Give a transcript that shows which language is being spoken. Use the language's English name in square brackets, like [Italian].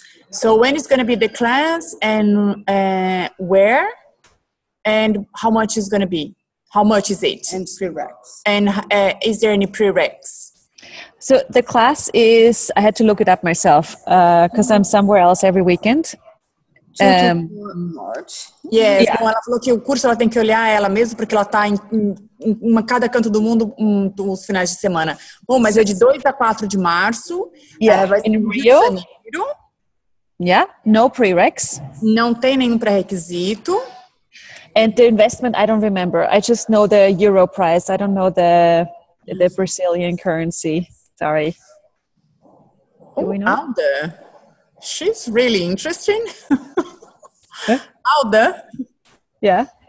[English] So when is going to be the class and where and how much is going to be? How much is it? And prereqs. And is there any prereqs? So the class is, I had to look it up myself because I'm somewhere else every weekend. March. Yes, yeah. [Portuguese] Bom, ela falou que o curso ela tem que olhar ela mesma porque ela está em cada canto do mundo os finais de semana. Bom, mas é de 2 a 4 de março. Vai ser [English] in Rio. Yeah, no prereqs. [Portuguese] Não tem nenhum pré-requisito. [English] And the investment, I don't remember. I just know the euro price. I don't know the Brazilian currency. Sorry. Do we know? Alda. She's really interesting. Alda. Yeah.